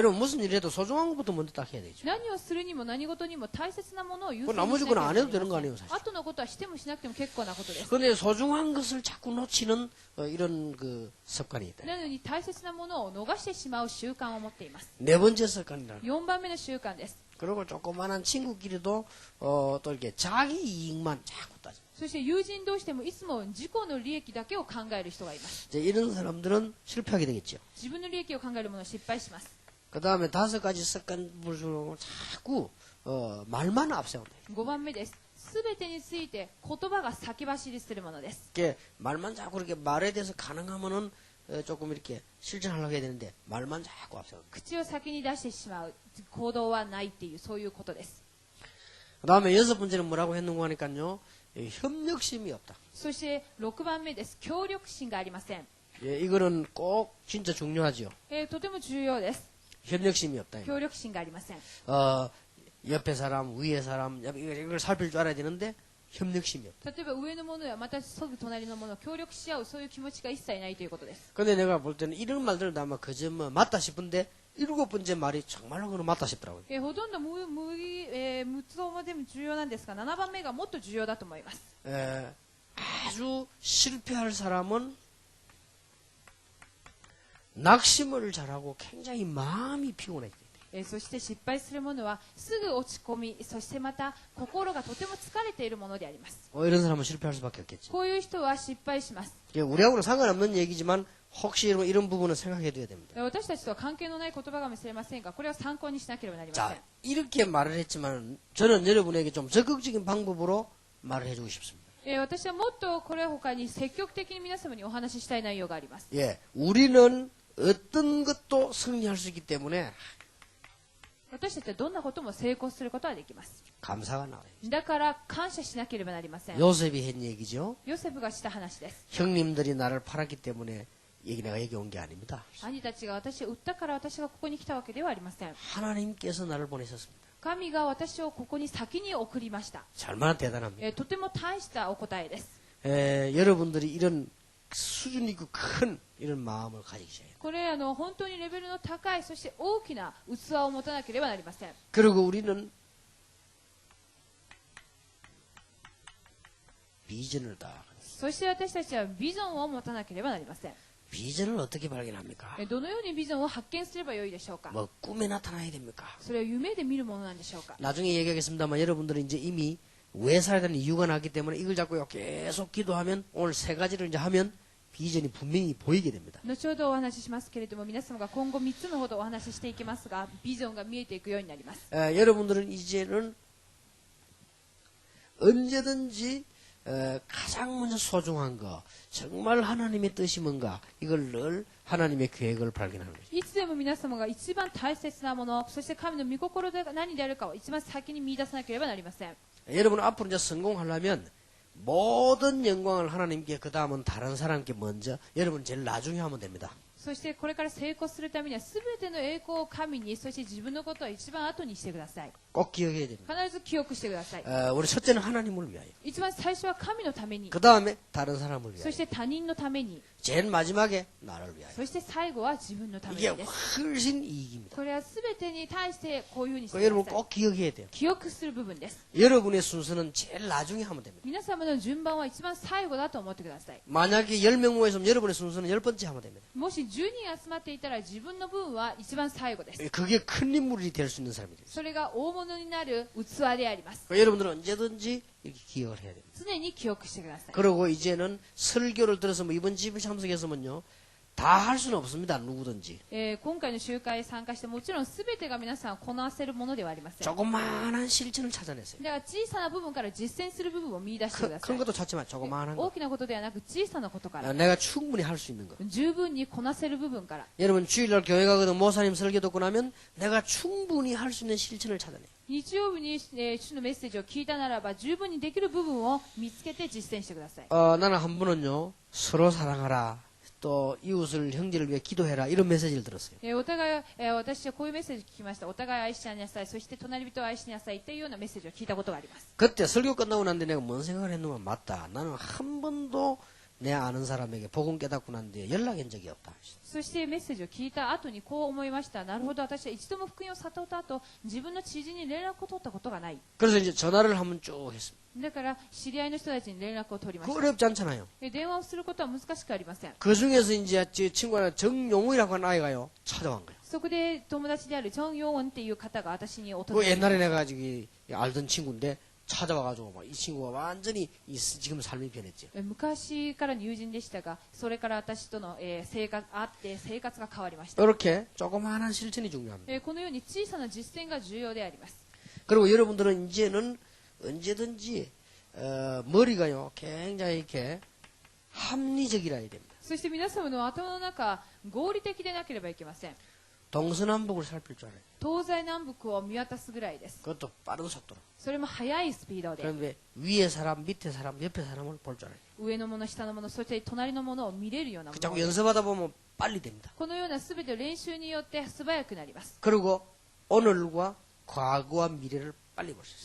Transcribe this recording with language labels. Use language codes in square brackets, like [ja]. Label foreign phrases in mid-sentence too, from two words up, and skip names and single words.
[ko] 여러분 무슨 일해도 소중한 것부터 먼저 딱 해야 되죠. [ja] 何をするにも何事にも大切なものを優 [ko] 그 [ja] 先にし [ko] 나머지 [ja] なけれ [ko] 건 [ja] ば [ko] 안 [ja] な [ko] 해도 [ja] り [ko] 되는 거 [ja] ません。 [ko] 아니에요, 사실. [ja] 後のことはしてもしなくても結構なことです。 [ko] 근데 소중한 것을 자꾸 놓치는 이런 그 습관이 있다. [ja] なのに大切なものを逃してしまう習慣を持っています。 [ko] 네 번째 습관이라. [ja] 4 番目の習慣です。 [ko] 그리고 조그만한 친구끼리도 또 이렇게 자기 이익만 자꾸 따져. [ja] そして友人同士でもいつも自己の利益だけを考える人がいます。 [ko] 이제 이런 사람들은 실패하게 되겠죠. [ja] 自分の利益を考える者は失敗します。 [ko] 그 다음에 5가지 습관 부르고 자꾸 말만 앞세운다. [ja] 5 番目です。すべてについて言葉が先走りするものです。 [ko] 이렇게 말만 자꾸 이렇게 말에 대해서 가능하면은 조금 이렇게 실천하려고 해야 되는데 말만 자꾸 앞세운다. [ja] 口を先に出してしまう行動はないっていうそういうことです。 [ko] 그 다음에 6번째는 뭐라고 했는고 하니까요. 협력심이 없다. [ja] そして6番目です。協力心がありません。 [ko] 예, 이거는 꼭 진짜 중요하죠. [ja] とても重要です。 [ko] 협력심이 없다. [ja] 協力心がありません。 [ko] 옆에 사람, 위에 사람, 이걸 살필 줄 알아야 되는데 협력심이 없다. [ja] 例えば上の者やまたすぐ隣の者を協力し合うそういう気持ちが一切ないということです。 [ko] 근데 내가 볼 때는 이런 말들은 아마 그저 뭐 맞다 싶은데 7번째 말이 정말로 그는 맞다 싶더라고요. [ja] ほとんど無つもでも重要なんですが7番目がもっと重要だと思います。 [ko] 아주 실패할 사람은 낙심을 잘하고 굉장히 마음이 피곤해. [ja] そして失敗する者はすぐ落ち込み、そしてまた心がとても疲れているものであります。 [ko] 이런 사람은 실패할 수밖에 없겠지. [ja] こういう人は失敗します。 [ko] 우리하고는 상관없는 얘기지만 혹시 이런 부분은 생각해둬야 됩니다. [ja] 私たちとは関係のない言葉かもしれませんが、これは参考にしなければなりません。 [ko] 자, 이렇게 말을 했지만 저는 여러분에게 좀 적극적인 방법으로 말을 해주고 싶습니다. [ja] 私はもっとこれ他に積極的に皆様にお話ししたい内容があります。 [ko] 예, 우리는 어떤 것도 승리할 수 있기 때문에 [ja] 私たちはどんなことも成功することはできます。 [ko] 감사가 나와요. [ja] だから感謝しなければなりません。 [ko] 요셉이 한 얘기죠. [ja] ヨセフがした話です。 [ko] 형님들이 나를 팔았기 때문에 내가 여기 온 게 아닙니다. [ja] 兄たちが私を売ったから私がここに来たわけではありません。 [ko] 하나님께서 나를 보내셨습니다. [ja] 神が私をここに先に送りました。 [ko] 얼마나 대단합니다. [ja] とても大したお答えです。 [ko] 여러분들이 이런 수준 있고 큰 이런 마음을 가지셔야 돼요. [ja] これ本当にレベルの高いそして大きな器を持たなければなりません。 [ko] 그리고 우리는 비전을 다. [ja] そして私たちはビジョンを持たなければなりません。 [ko] 비전을 어떻게 발견합니까? [ja] どのようにビジョンを発見すればよいでしょうか。 [ko] 뭐 꿈에 나타나야 됩니까? [ja] それは夢で見るものなんでしょうか。 [ko] 나중에 얘기하겠습니다만 여러분들은 이제 이미 왜 살아야 되는 이유가 나기 때문에 이걸 잡고 계속 기도하면 오늘 3가지를 이제 하면 비전이 분명히 보이게 됩니다. [ja] 後ほどお話ししますけれども、皆様が今後3つのほどお話ししていきますが、ビジョンが見えていくようになります。 [ko] 여러분들은 이제는 언제든지 가장 먼저 소중한 거, 정말 하나님의 뜻이 뭔가 이걸 늘 하나님의 계획을 발견하는 거죠. [ja] いつでも皆様が一番大切なもの、そして神の御心が何であるかを一番先に見出さなければなりません。 [ko] 여러분 앞으로 이제 성공하려면 모든 영광을 하나님께 그 다음은 다른 사람께 먼저 여러분 제일 나중에 하면 됩니다. [ja] そしてこれから成功するためには全ての栄光を神に、そして自分のことは一番後にしてください。 [ko] 꼭 기억해야 됩니다. [ja] 必ず記憶してください。 [ko] 우리 첫째는 하나님을 위하여. [ja] 一番最初は神のために、 [ko] 그 다음에 다른 사람을 [ja] そ [ko] 위하여. [ja] して他人のために、 [ko] 제일 마지막에 나를 위하여. [ja] そして最後は自分のため [ko] 이게 [ja] にです。 [ko] 훨씬 이익입니다. [ja] これは全てに対してこういうふうにして [ko] 그 [ja] く [ko] 여러분 [ja] ださい。 [ko] 꼭 기억해야 돼요. [ja] 記憶する部分です。 [ko] 여러분의 순서는 제일 나중에 하면 됩니다. [ja] 皆様の順番は一番最後だと思ってください。 [ko] 만약에 10명 모여서 여러분의 순서는 10번째 하면 됩니다. [ja] もし10人集まっていたら自分の分は一番最後です。 [ko] 그게 큰 인물이 될 수 있는 사람이 돼요. [ja] それが大物になる器であります。 [ko] 여러분들은 언제든지 이렇게 기억을 해야 됩니다. [ja] 常に記憶してください。 [ko] 그리고 이제는 설교를 들어서 뭐 이번 집을 참석해서면요. 다 할 수는 없습니다. 누구든지. [ja] 今回の集会に参加してもちろん全てが皆さんこなせるものではありません。 [ko] 조그마한 실천을 찾아냈어요. [ja] だから小さな部分から実践する部分を見出してくださ [ko] 큰 [ja] い。 [ko] 것도 찾지만 조그마한 [ja] 大 [ko] 거. [ja] きなことではなく小さなことから、 [ko] 내가 충분히 할 수 있는 거. [ja] 十分にこなせる部分から。 [ko] 여러분 주일날 교회 가거든 모사님 설교 듣고 나면 내가 충분히 할 수 있는 실천을 찾아내요. [ja] 日曜日に、主のメッセージを聞いたならば十分にできる部分を見つけて実践してください。 [ko] 나는 한 번은요. 서로 사랑하라. 또 이웃을 형제를 위해 기도해라 이런 메시지를 들었어요. [ja] お互い、私はこういうメッセージを聞きました。お互い愛しなさい、そして隣人を愛しなさいというようなメッセージを聞いたことがあります。 [ko] 그때 설교 끝나고 난데 내가 뭔 생각을 했는가 맞다. 나는 한 번도 내 아는 사람에게 복음 깨닫고 난 뒤에 연락한 적이 없다. [ja] そしてメッセージを聞いた後にこう思いました。なるほど、私は一度も福音を悟った後、自分の知人に連絡を取ったことがない。 [ko] 그래서 이제 전화를 한번 쭉 했습니다. [ja] だから知り合いの人たちに連絡を取りま [ko] 그 [ja] した。 [ko] 어렵지 않잖아요. [ja] 電話をすることは難しくありません。 [ko] 그 중에서 이제 제 친구가 정용우라고 하는 아이가요 찾아간 거예요. [ja] そこで友達であるジョン・ヨンっていう方が私に訪 [ko] 그 [ja] れて、 [ko] 옛날에 내가 저기 알던 친구인데 찾아와가지고 막 이 친구가 완전히 지금 삶이 변했죠. [ja] 昔からの友人でしたが、それから私との、生活あって生活が変わりました。 [ko] 이렇게 조그마한 실천이 중요합니다. [ja] このように小さな実践が重要であります。 [ko] 그리고 여러분들은 이제는 언제든지 머리가요 굉장히 이렇게 합리적이라야 됩니다. [ja] そして皆様の頭の中、合理的でなければいけません。 [ko] 동서남북을 살필 줄 알아요. [ja] 東西南北を見渡すぐらいです。 [ko] 그것도 빠른 속도로. [ja] それも速いスピードで、 [ko] 그런데 위에 사람, 밑에 사람, 옆에 사람을 볼 줄 알아요. [ja] 上のもの、下のもの、そして隣のものを見れるようなも [ko] 그 자꾸 [ja] の。 [ko] 연습하다 보면 빨리 됩니다. [ja] このようなすべて練習によって素早くなります。 [ko] 그리고 오늘과 과거와 미래를 빨리 볼 수 있어요.